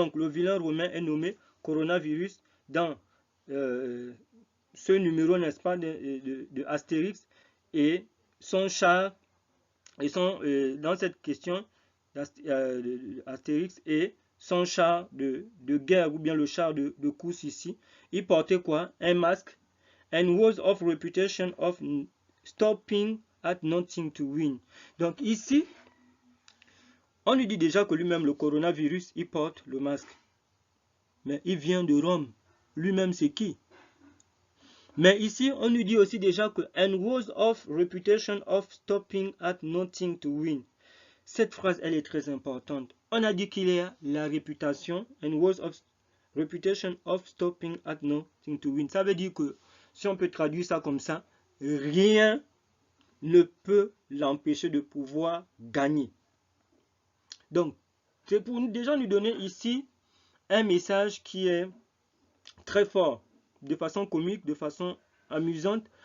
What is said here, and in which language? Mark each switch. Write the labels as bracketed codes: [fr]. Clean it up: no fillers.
[fr] Donc le vilain romain est nommé coronavirus dans ce numéro, n'est-ce pas, de Astérix, et son char, et dans cette question d'Astérix et son char de guerre, ou bien le char de course ici, il portait quoi? Un masque. [en] And was of reputation of stopping at nothing to win. [fr] Donc ici, on lui dit déjà que lui-même, le coronavirus, il porte le masque. Mais il vient de Rome. Lui-même, c'est qui? Mais ici, on lui dit aussi déjà que and was of reputation of stopping at nothing to win. Cette phrase, elle est très importante. On a dit qu'il y a la réputation and was of [en] Reputation of stopping at nothing to win. [fr] Ça veut dire que, si on peut traduire ça comme ça, rien ne peut l'empêcher de pouvoir gagner. Donc, c'est pour déjà nous donner ici un message qui est très fort, de façon comique, de façon amusante.